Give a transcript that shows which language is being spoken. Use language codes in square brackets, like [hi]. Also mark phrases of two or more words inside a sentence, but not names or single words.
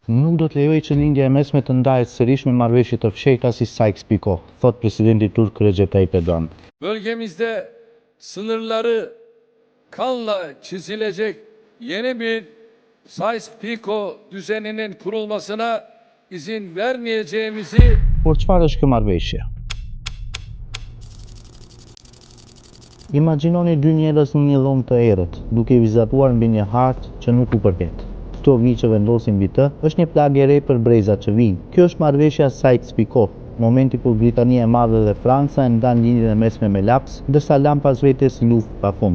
[sq] Nuk do të lejoj që lindja e mesme të ndahet sërish me marrëveshje të fshehta si Sykes-Picot, thot presidenti turk Recep Tayyip Erdoğan. [tr] Bölgemizde sınırları kanla çizilecek yeni bir Sykes-Picot düzeninin kurulmasına izin vermeyeceğimizi [sq] Por çfarë është kjo marrëveshje? Imagjinoni dy njerëz në një dhomë të errët, duke vizatuar mbi një hartë që nuk u përket. Këto vijë që vendosin mbi të është një plagë e re për brezat që vijnë. Kjo është marrëveshja Sykes-Picot, momenti kur Britania e Madhe dhe Franca e ndan lindjen e mesme me laps, ndërsa lan pas vetes luftë pafund.